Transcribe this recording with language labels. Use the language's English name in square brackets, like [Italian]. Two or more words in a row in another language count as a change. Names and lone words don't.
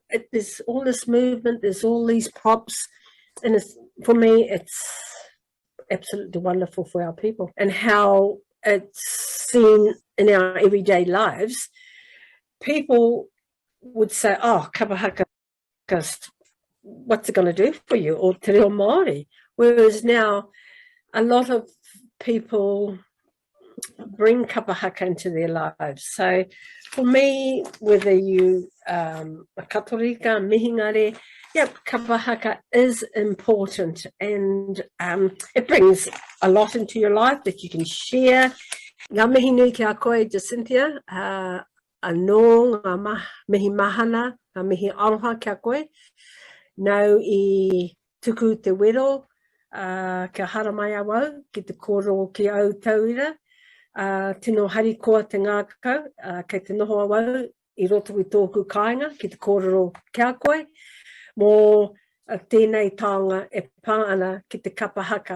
[English] There's all this movement, there's all these props, and for me it's absolutely wonderful for our people, and how it's seen in our everyday lives. People would say, oh, Kapahaka, what's it going to do for you, or [Māori] te reo Māori? [English] Whereas now a lot of people bring Kapahaka into their lives. So for me, whether you a [Māori] katorika, mihingare, [English] yep, Kapahaka is important, and it brings a lot into your life that you can share. [Māori] Ngā mihi nui ki a koe, Jacinthia, anō ngā mihi mahana, ngā mihi aroha ki a koe, nau I tuku te wero, kia hara mai a wau, ki te koro ki au tauira, tino harikoa te ngākau, kei te noho a wau, I roto I tōku kāinga, ki te kōrero kia koe, mō tēnei taonga e pā ana ki te Kapahaka.